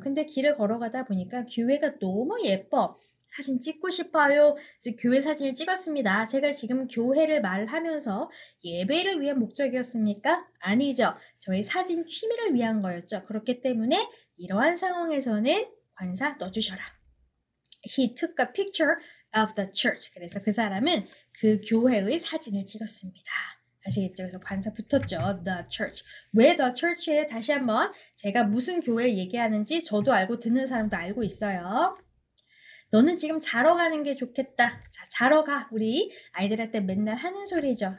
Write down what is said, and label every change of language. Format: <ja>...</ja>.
<ko>근데 길을 걸어가다 보니까 교회가 너무 예뻐. 사진 찍고 싶어요. 이제 교회 사진을 찍었습니다. 제가 지금 교회를 말하면서 예배를 위한 목적이었습니까? 아니죠. 저의 사진 취미를 위한 거였죠. 그렇기 때문에 이러한 상황에서는 관사 넣어주셔라.</ko> <en>He took a picture of the church.</en> <ko>그래서 그 사람은 그 교회의 사진을 찍었습니다. 아시겠죠? 그래서 관사 붙었죠. The church. 왜 the church에 다시 한번 제가 무슨 교회 얘기하는지 저도 알고 듣는 사람도 알고 있어요. 너는 지금 자러 가는 게 좋겠다. 자, 자러 가. 우리 아이들한테 맨날 하는 소리죠.</ko>